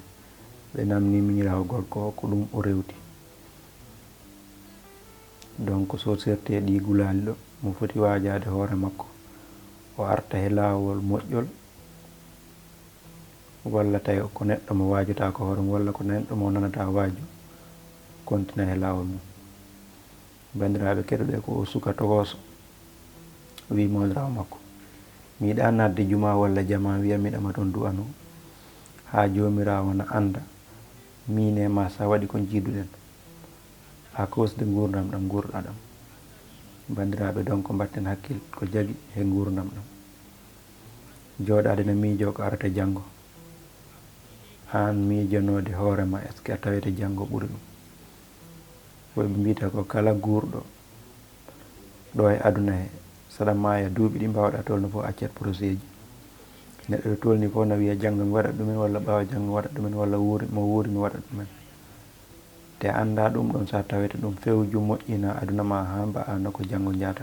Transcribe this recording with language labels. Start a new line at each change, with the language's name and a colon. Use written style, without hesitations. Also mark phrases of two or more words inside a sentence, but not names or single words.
Fula: Ɓe namni miñirawo gorko o ko ɗum o rewti. Donc so serti e ɗi gulali ɗo, mo foti wajade hoore makko, o arta he lawol moƴƴol, walla tawi ko neɗɗo mo wajata ko hoore mum, walla ko neɗɗo mo nanata waaju, kontina he lawol mum. Bandiraɓe keɗoɗe, ko o suka tokoso wi mawdirawo makko, mi yiɗa nadde juma walla jama wiya miɗama toon du'ano, ha jomirawo na anda min e ma sa waɗi ko jiiduɗen,
French: à cause de
Fula: gurdam ɗam gurɗa ɗam. Bandiraɓe donc batten hakkil ko jagui he gurdam ɗam. Jooɗade no miijo ko arata janggo, an miijanode hoorema
French: est ce que
Fula: a tawete janggo ɓuuri ɗum. Koye ɓe mbiyata ko kala gurɗo ɗo e aduna he, saɗa maaya duuɓi ɗi mbawɗa tolno fof accat projet ji. Neɗɗo ɗo tolni fof no wiya janggo mi waɗat ɗumen, walla ɓawa janggo mi waɗat ɗumen, walla mo wuuri mi waɗat ɗumen. Te anda ɗum ɗon sa tawete ɗum fewju moƴƴina aduna ma ha mba'ano ko janggo jata.